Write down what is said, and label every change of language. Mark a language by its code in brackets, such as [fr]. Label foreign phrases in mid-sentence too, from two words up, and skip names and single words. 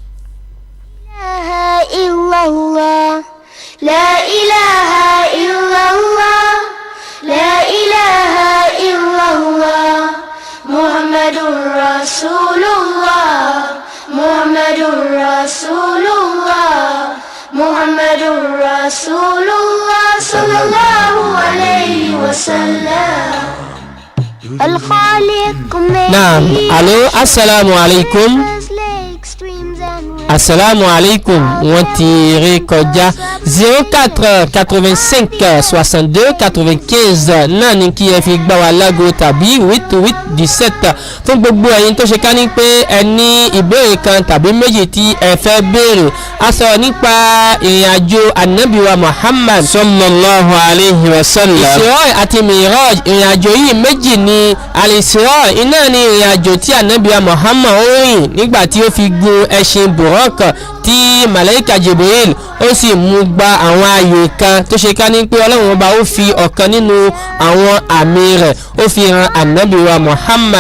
[ar] لا إله إلا الله، لا إله إلا الله، محمد رسول الله، محمد رسول الله، محمد رسول الله، صلى الله عليه وسلم. نعم، ألو، السلام عليكم. السلام عليكم [yo] wọ́n ti rí kọjá 04 85 62 95 náà ni kí ẹ fi gbá wa lágo tàbí 8817 fún gbogbo ẹ̀yin tó ṣe ká ní pé ẹ ní ìbéèrè kan tàbí méjì tí ẹ fẹ́ béèrè. a sọ̀rọ̀ nípa ìrìn àjò Ànábì wa Muhammad [ar] صلى الله عليه وسلم. [yo] Isra àti Miraj ìrìn àjò yìí méjì ni al-Isra iná ni ìrìn àjò tí Ànábì wa Muhammad ó rìn nígbà tí ó fi gun ẹṣin buraq tí Malaika Jibril ó sì mú gba àwọn ààyè kan tó ṣe ká ní pé Ọlọ́run ọba ó fi ọ̀kan nínú àwọn àmì rẹ̀ ó fi hàn Ànábì wa Muhammad